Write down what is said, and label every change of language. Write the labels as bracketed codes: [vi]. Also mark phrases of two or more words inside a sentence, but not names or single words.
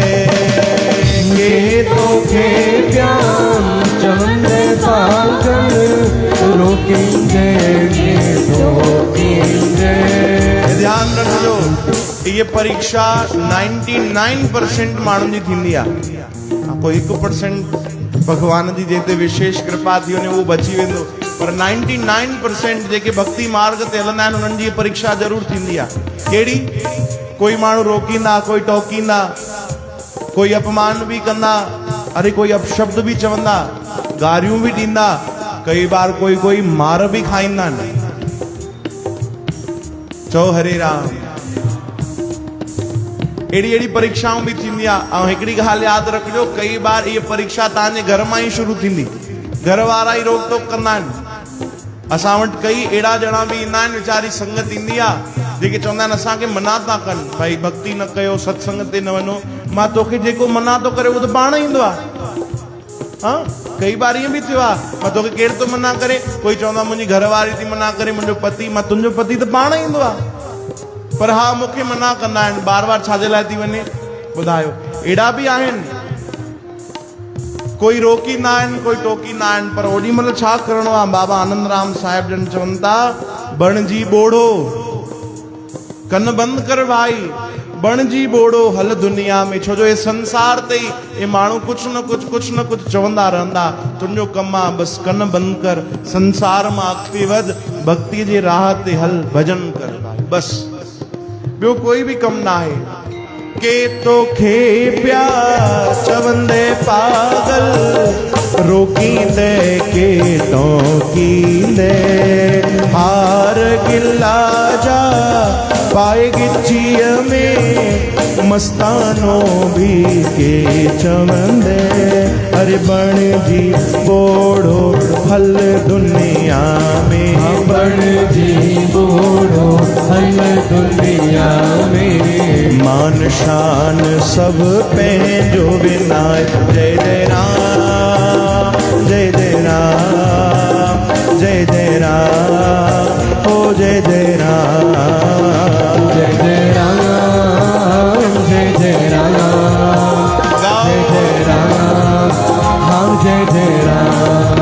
[sd] के तोखे प्यार चवंदे पागल, रोकींदे के टोकींदे। ध्यान रखो, ये परीक्षा 99% माण्हुनि जी थींदी आहे। कोई 1% भगवान जी जेते विशेष कृपा थी वञे उहो बची वेंदो, पर 99% जेके भक्ति मार्ग ते हलंदा आहिनि उन्हनि जी परीक्षा ज़रूर थींदी आहे। कहिड़ी? कोई माण्हू रोकींदा, कोई टोकींदा, कोई अपमान भी कंदा, अरे कोई अपशब्द भी चवंदा, गारियूं भी ॾींदा, कई बार कोई कोई मार भी खाईंदा आहिनि। चओ हरे राम। एड़ी एड़ी परीक्षाऊं भी थींदी आहे। ऐं हिकिड़ी ॻाल्हि यादि रखिजो, कई बार ये परीक्षा तव्हांजे घर मां ई शुरू थींदी, घर वारा ही रोक टोक कंदा आहिनि। असां वटि कई अहिड़ा ॼणा बि ईंदा आहिनि, वीचारी संगत ईंदी आहे जेके चवंदा आहिनि असांखे मना था कनि, भाई भक्ति न कयो, सत्संग ते न वञो। मां तोखे जेको मना थो करे उहो त पाण ईंदो आहे। हाँ, कई बार ईअं बि थियो आहे, मां तोखे केरु थो मना करे, कोई चवंदो आहे मुंहिंजी घरवारी थी मना करे, मुंहिंजो पति। मां तुंहिंजो पति त पाण ईंदो आहे, पर हा मूंखे मना कंदा आहिनि। बार बार छाजे लाइ थी वञे? ॿुधायो एड़ा भी आहिनि, कोई रोकींदा आहिनि, कोई टोकींदा आहिनि, पर ओॾी महिल छा करिणो आहे? बाबा आनंद राम साहिब जन चवनि था, बणजी ॿोड़ो, कन बंदि कर भाई, बणजी ॿोड़ो हल दुनिया में। छो जो ये संसार ते ये माण्हू कुझु न कुझु चवंदा रहंदा। तुंहिंजो कमु आहे बसि कन बंदि कर, संसार मां अॻिते वध, भक्ति जे राह ते हल, भजन कर भाई, बसि ॿियो कोई भी कमु न आहे। के तोखे प्यार चवंदे पागल, रोकींदे के टोकींदे, हार गिला जा पाए गिचीअ में, मस्तानो भी के चवंदे, अरे बणजी ॿोड़ो हल दुनिया में, बणजी ॿोड़ो हल दुनिया में, मान शान सब पंहिंजो विनाय। जय जय राम, जय जय राम, जय जय राम, ओ जय जय राम, जय जय राम, जय जय राम, जय जय राम, हम जय जय राम,